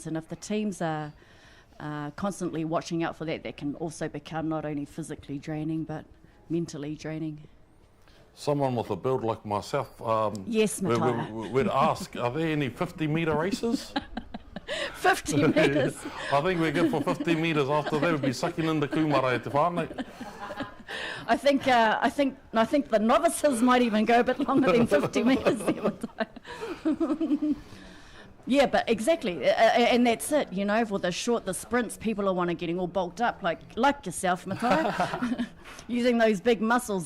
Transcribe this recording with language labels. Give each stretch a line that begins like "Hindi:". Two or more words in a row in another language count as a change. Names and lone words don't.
English: And if the teams are constantly watching out for that, that can also become not only physically draining, but mentally draining. Someone with a build like myself, yes, we'd ask, are there any 50-metre races? 50 metres. I think we're good for 50 metres. After that, we'd be sucking in the kumara
Māori: e te whānau.
English: I think the novices might even go a bit longer than 50 metres. Yeah, but exactly, and that's it. For the sprints, people are getting all bulked up, like yourself, Matai, using those big muscles.